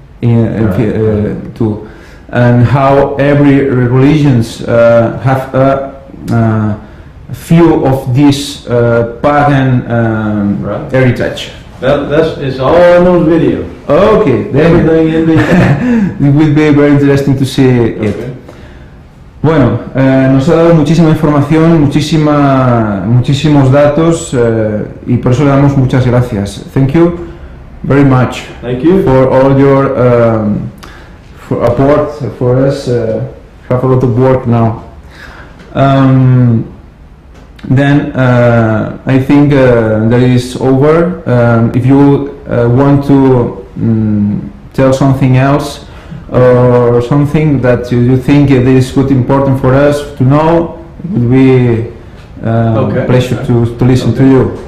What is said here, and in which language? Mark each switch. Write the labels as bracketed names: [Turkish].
[English] too, and how every religions have a few of this pagan heritage. It's all in those videos. Okay, then Everything in the. it will be very interesting to see it. Okay. [Spanish] Bueno, nos ha dado muchísima información, muchísimos datos y por eso le damos muchas gracias. [English] Thank you very much. Thank you. For all your for support for us. Have a lot of work now. Then I think that is over. If you want to tell something else or something that you think it is good important for us to know, it would be a pleasure to listen to you.